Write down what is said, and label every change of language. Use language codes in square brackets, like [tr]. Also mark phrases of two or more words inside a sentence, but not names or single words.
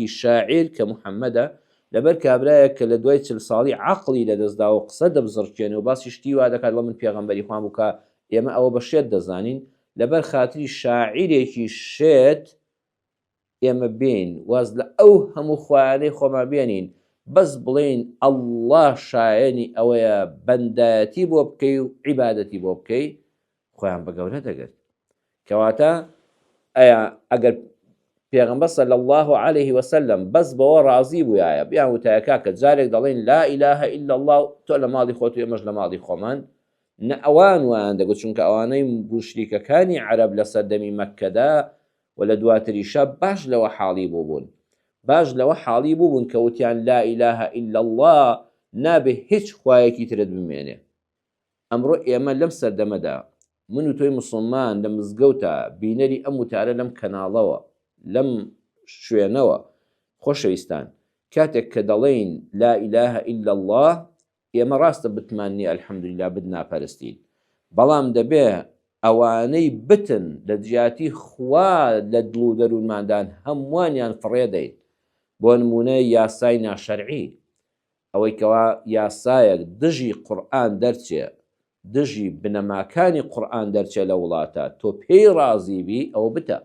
[ckb] شاعیر کە محەممەدە لەبەر کابرایە کە لە دوای 40 ساڵی عەقڵی لەدەستدا و قسە دەبزڕکێنێ و باسی شتی وا دەکات لە من پێغەمبەری خوان بووکە ئێمە ئەوە بە شێت دەزانین لەبەر خاتری شاعیرێکی شێت ئێمە بین واز لە ئەو هەموو خوایانەی خۆمان بێنین بەس بڵێن ئەڵڵاه شایەنی ئەوەیە بەندایەتی بۆ بکەی و عیبادەتی بۆ بکەی خۆیان بە گەورە دەگرت. کەواتە ئەیا ئەگەر پێغەمبەر [ar] صلی الله عليه وسلم [ckb] بەس بەوە ڕازی بووایە بیان وتایەکە کە جارێک دەڵێن [ar] لا إله إلا الله [ckb] تۆ لە ماڵی خۆت و ئێمەش لە ماڵی خۆمان نە ئەوان ویان دەگوت چونکە ئەوانەی مشریکەکانی عەرەب لە سەردەمی مەککەدا و لە دواتریشە باش لەوە حاڵی بووبوون کە وتیان [ar] لا إله إلا الله [ckb] نابێ هیچ خوایەکی ترت بمێنێ. ئەمڕۆ ئێمە لەم سەردەمەدا من و تۆی مسلمان لە مزگەوتە بینەری ئەم وتارە لەم کەناڵەوە لەم شوێنەوە خۆشەویستان کاتێک کە دەڵێین [ar] لا إله إلا الله [ckb] ئێمە ڕاستە بتماننی ئەلحەمدولیلا بدناپەرستین بەڵام دەبێ ئەوانەی بتن لە جیاتی خوا لە دڵ و دەروونماندان هەمووانیان فڕێدەین. بۆ نمونە یاسای ناشەرعی ئەوەی کەوا یاسایەک دژی قورئان دەرچێ دژی بنەماکانی قورئان دەرچێ لە وڵاتە تۆ پێی ڕازیبی ئەوە بتە.